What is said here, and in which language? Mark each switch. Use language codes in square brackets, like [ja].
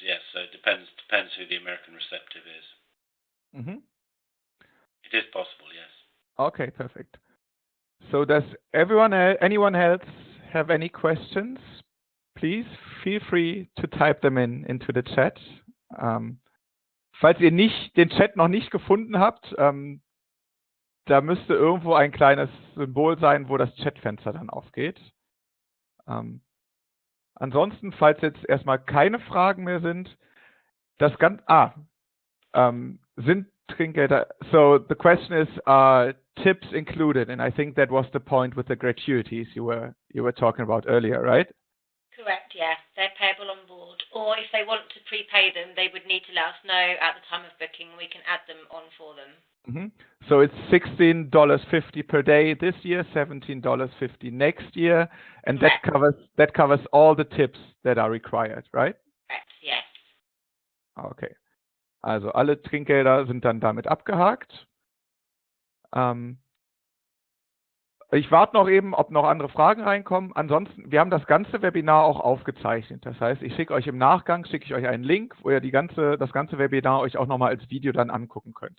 [en] Yes, so it depends who the American receptive is. It is possible, yes. Okay, perfect. So does anyone else have any questions? Please feel free to type them into the chat. [de] Falls ihr den Chat noch nicht gefunden habt, da müsste irgendwo ein kleines Symbol sein, wo das Chatfenster dann aufgeht. Ansonsten, falls jetzt erstmal keine Fragen mehr sind, sind Trinkgelder. [en] So the question is, tips included, and I think that was the point with the gratuities you were talking about earlier, right? Correct, yeah. They're payable on board. Or if they want to prepay them, they would need to let us know at the time of booking. We can add them on for them. So it's $16.50 per day this year, $17.50 next year, and that covers all the tips that are required, right? Correct, yes. Okay. [de] Also alle Trinkgelder sind dann damit abgehakt. Ich warte noch eben, ob noch andere Fragen reinkommen. Ansonsten, wir haben das ganze Webinar auch aufgezeichnet. Das heißt, ich schicke euch im Nachgang einen Link, wo ihr das ganze Webinar euch auch nochmal als Video dann angucken könnt.